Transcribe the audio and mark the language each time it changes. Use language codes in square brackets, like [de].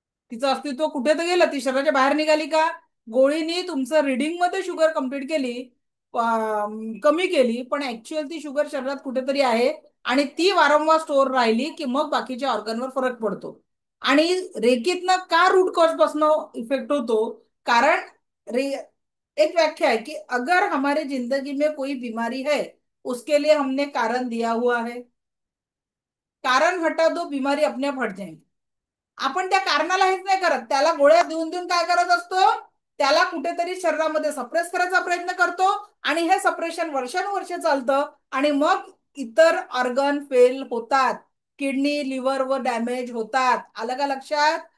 [mr] तिचं अस्तित्व कुठे तर गेलं, ती शरीराच्या बाहेर निघाली का? गोळीनी तुमचं रिडिंग मध्ये शुगर कम्प्लीट केली, कमी केली, पण ऍक्च्युअल ती शुगर शरीरात कुठेतरी आहे आणि ती वारंवार स्टोअर राहिली की मग बाकीच्या ऑर्गनवर फरक पडतो. आणि रेकीतनं का रूट कॉज पासून इफेक्ट होतो? [hi] कारण रे एक व्याख्या है कि अगर हमारे जिंदगी में कोई बीमारी है उसके लिए हमने कारण दिया हुआ है. कारण हटा दो बीमारी अपने आप हट जाएगी. [mr] आपण त्या कारणाला हेच नाही करत, त्याला गोळ्या देऊन देऊन काय करत असतो, त्याला कुठेतरी शरीरामध्ये सप्रेस करायचा प्रयत्न करतो. आणि हे सप्रेशन वर्षानुवर्ष चालतं आणि मग इतर ऑर्गन फेल होतात, किडनी लिव्हर व डॅमेज होतात. आलं का लक्षात?